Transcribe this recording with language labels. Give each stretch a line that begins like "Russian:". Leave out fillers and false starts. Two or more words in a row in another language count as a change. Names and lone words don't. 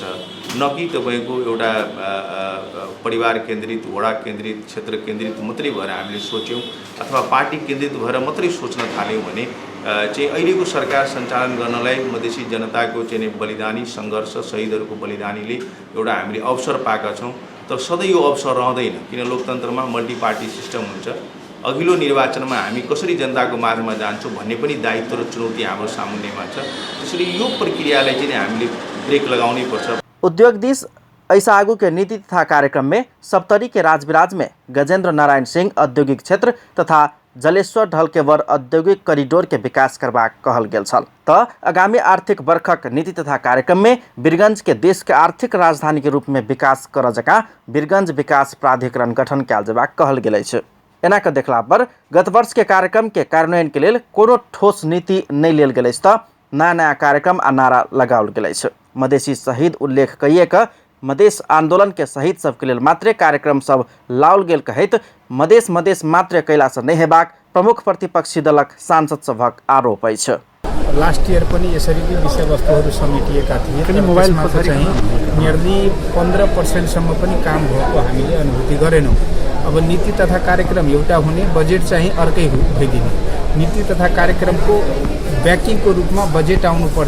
Nepali: न कि तपाईँको एउटा परिवार केन्द्रित, वडा केन्द्रित, क्षेत्र केन्द्रित मात्रै भएर हामीले सोच्यौँ अथवा पार्टी केन्द्रित भएर मात्रै सोच्न थाल्यौँ भने चाहिँ अहिलेको सरकार सञ्चालन गर्नलाई मधेसी जनताको चाहिँ बलिदानी सङ्घर्ष, शहीदहरूको बलिदानीले एउटा हामीले अवसर पाएका छौँ। तर सधैँ यो अवसर रहँदैन, किन लोकतन्त्रमा
English: multi party system
Nepali: हुन्छ। अघिल्लो निर्वाचनमा हामी कसरी जनताको माझमा जान्छौँ भन्ने पनि दायित्व र चुनौती हाम्रो सामुन्नेमा छ। त्यसैले यो प्रक्रियालाई चाहिँ हामीले ब्रेक लगाउनै पर्छ।
Maithili: उद्योग दिस ऐसा आगू के नीति तथा कार्यक्रम में सप्तरी के राजविराज में गजेंद्र नारायण सिंह औद्योगिक क्षेत्र तथा जलेश्वर ढलकेवर औद्योगिक कॉरिडोर के विकास करबाक कहल गेल छल त आगामी आर्थिक वर्षक नीति तथा कार्यक्रम में वीरगंज के देश के आर्थिक राजधानी के रूप में विकास कर जका वीरगंज विकास प्राधिकरण गठन कयल जेबाक कहल गेल अछि। एना के देखला पर गत वर्ष के कार्यक्रम के कार्यान्वयन के लेल कोनो ठोस नीति नहीं लेल गेल अछि त नया नया कार्यक्रम आ नारा लगाओल गेल अछि। मधेसी शहीद उल्लेख कइएक मधेश आंदोलन के शहीद सबके लेल मात्रे कार्यक्रम सब लाओल गेल कहैत मधेश मात्रे कैलासँ नहीं हेबाक प्रमुख प्रतिपक्षी दलक सांसद सभक आरोप अछि।
English: last year
Nepali: पनि यसरी नै विषयवस्तुहरू समेटिएका थिए। मोबाइलमा चाहिँ नियरली 15% सम्म पनि काम भएको हामीले अनुभूति गरेनौँ। अब नीति तथा कार्यक्रम एउटा हुने, बजेट चाहिँ अर्कै भइदिने। नीति तथा कार्यक्रमको ब्याकिङको रूपमा बजेट आउनुपर्छ।